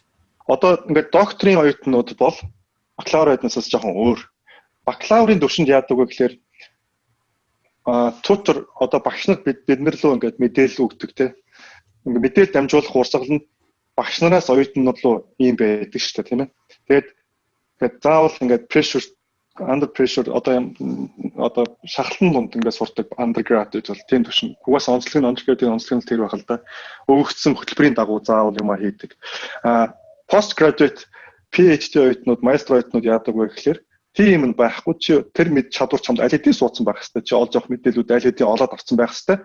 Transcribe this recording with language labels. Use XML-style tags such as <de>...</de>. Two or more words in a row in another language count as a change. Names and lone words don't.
<mn>Одоо ингээд докторийн оюутнууд бол бакалавр оюутнаас жоохон өөр. Бакалаврын төвшөнд яадаг вэ гэхээр тутор одоо багш нар биднэр лөө ингээд мэдээлэл өгдөг те. Ингээд мэдээлэл дамжуулах урсгал нь багш нараас оюутнууд руу ийм байдаг шүү дээ тийм ээ. Тэгээд заавал ингээд</mn> <en>pressure under pressure</en> <mn>одоо шахалтан дунд ингээд сурдаг undergrad гэж бол тийм төвшин. Угаас онцлог нь тэр байх л да. Өгөгдсөн хөтөлбөрийн дагуу заавал юм хийдэг.</mn> <en>Postgraduate PhD</en> <mn>оюутнууд, магистр оюутнууд яадаг вэ гэхээр тийм нь байхгүй чи тэр мэд чадвар чамд аль хэдийн суудсан байх хэвээр чи олж авах мэдээлүүд аль хэдийн олоод авсан байх хэвээр.</mn>